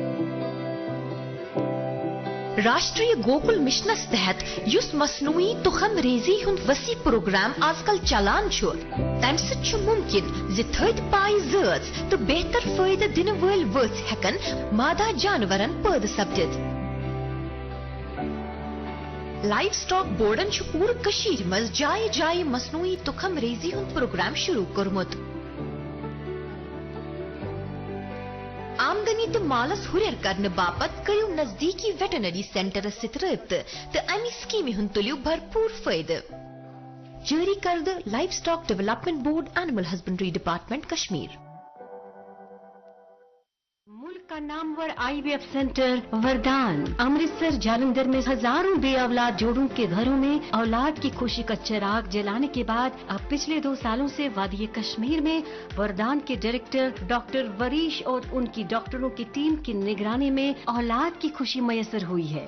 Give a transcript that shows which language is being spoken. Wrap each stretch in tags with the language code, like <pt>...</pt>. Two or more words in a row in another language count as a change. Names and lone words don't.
<ks>راشٹریہ گوکل مشنس تحت یس مصنوعی تخم ریزی ہند وسیع پروگرام آز کل چلان تمہ سۭتۍ ممکن زِتھٔدۍ پایہِ زٲژ تو بہتر فٲیدٕ دِنہٕ وٲلۍ ؤژھۍ ہٮ۪کن مادہ جانورن پٲدٕ سپدِتھ. لائف سٹاک بورڈن پورٕ کٔشیٖرِ منٛز جایہِ جایہِ مصنوعی تخم ریزی ہند پروگرام شروع کوٚرمُت. आमदनी तो मालस हुरियर करने बापत करियो नजदीकी</ks> <en>veterinary center</en> <ks>सित रब्त तो अमी स्कीम हुन तुलियो भरपूर फायदे जारी करद लाइफ स्टॉक डेवलपमेंट बोर्ड एनिमल हस्बेंड्री डिपार्टमेंट कश्मीर।</ks> <hi>मुल्क का नामवर</hi> <en>IVF center</en> <hi>वरदान अमृतसर जालंधर में हजारों बे औलाद जोड़ों के घरों में औलाद की खुशी का चिराग जलाने के बाद अब पिछले 2 सालों से वादी कश्मीर में वरदान के डायरेक्टर डॉक्टर वरीश और उनकी डॉक्टरों की टीम की निगरानी में औलाद की खुशी मयसर हुई है।</hi>